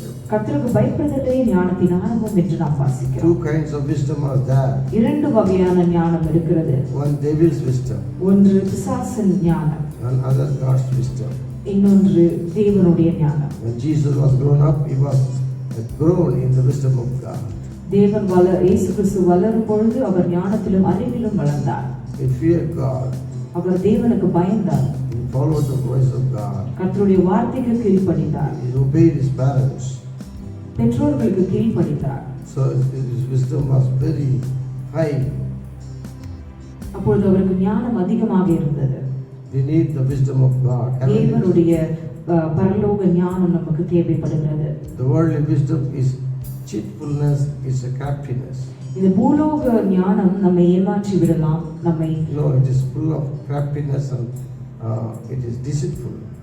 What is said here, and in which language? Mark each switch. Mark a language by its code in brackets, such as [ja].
[ta] கர்த்தருக்கு பயப்படுதலே ஞானத்தின் ஆரம்பம் என்று நாம் வாசிக்கிறோம். [en] Two kinds of wisdom are there. [ta] இரண்டு வகையான ஞானம் இருக்கிறது. [en] One devil's wisdom, [ta] ஒன்று பிசாசின் ஞானம், [en] and other God's wisdom. [ta] இன்னொன்று தேவனுடைய ஞானம். [en] When Jesus was grown up, he was grown in the wisdom of God. [ta] இயேசு கிறிஸ்து வளரும் பொழுது அவர் ஞானத்திலும் அறிவிலும் வளர்ந்தார். [en] He feared God. [ta] அவர் தேவனுக்கு பயந்தார். [en] He followed the voice of God. [ta] கர்த்தருடைய வார்த்தைக்கு கீழ்ப்படிந்தார். [en] He obeyed his parents. [ta] பெற்றோர்களுக்கு கீழ்ப்படிந்தார். [en] So his wisdom was very high. [ta] அப்பொழுது அவருக்கு ஞானம் அதிகமாக இருந்தது. [en] We need the wisdom of God. [ta] தேவனுடைய பரலோக ஞானம் நமக்கு தேவைப்படுகிறது. [en] The worldly wisdom is cheatfulness, is a craftiness. [ta] இந்த பூலோக ஞானம் நம்மை ஏமாற்றி விடலாம். நம்மை [en] No, it is full of craftiness and it is deceitful.